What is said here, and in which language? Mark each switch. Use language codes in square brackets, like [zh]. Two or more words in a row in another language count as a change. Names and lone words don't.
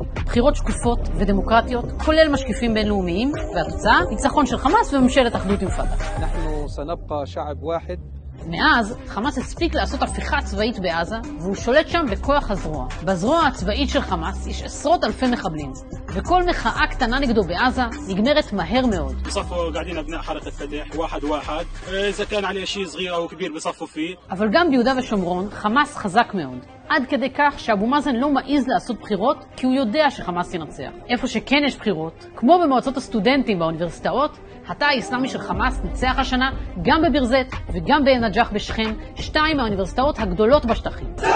[he] בחירות שקופות ודמוקרטיות, כולל משקיפים בינלאומיים, והתוצאה, ניצחון של חמאס וממשלת אחדות עם פתח. אנחנו סנבqa שעב ואחד. מאז, חמאס הספיק לעשות הפיכה צבאית בעזה, והוא שולט שם בכוח הזרוע. בזרוע הצבאית של חמאס יש עשרות אלפי מחבלים, וכל מחאה קטנה נגדו בעזה נגמרת מהר מאוד. [ar] بصفوا قاعدين أبناء حركة فتح واحد إذا كان عليه شيء صغير أو كبير بصفوا فيه. [he] אבל גם ביהודה ושומרון, חמאס חזק מאוד. עד כדי כך שאבו מאזן לא מעיז לעשות בחירות, כי הוא יודע שחמאס ינצח. איפה שכן יש בחירות, כמו במועצות הסטודנטים באוניברסיטאות, התא האסלאמי של חמאס ניצח השנה גם בבירזת וגם בעין-נג'אח בשכם, 2 מהאוניברסיטאות הגדולות בשטחים.